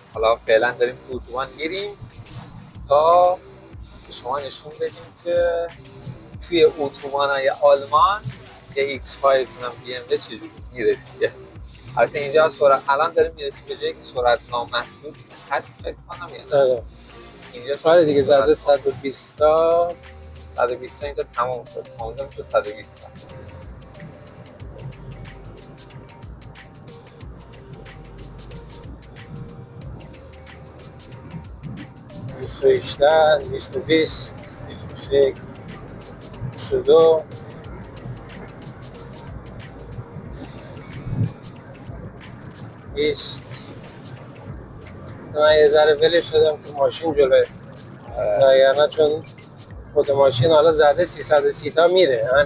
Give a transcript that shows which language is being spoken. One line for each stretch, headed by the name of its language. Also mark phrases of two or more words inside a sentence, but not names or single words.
Persian: حالا فعلا داریم توی اتوبان میریم تا به شما نشون بدیم که توی اتوبان‌های آلمان یه X5 اونم BMW چجوری میره دیگه. البته اینجا الان داریم میرسیم به جایی که سرعت نامحدود هست فکر کنم. آره اینجا دیگه زده 120 تا 120 اینجا تمام شد. اونجا میشه 120 تا. Süßler, nicht du bist, nicht du schick, Sudo. بیست. من یه ذره ولش شدم تو ماشین جلوه. یعنی چون خود ماشین حالا زده 330 تا میره.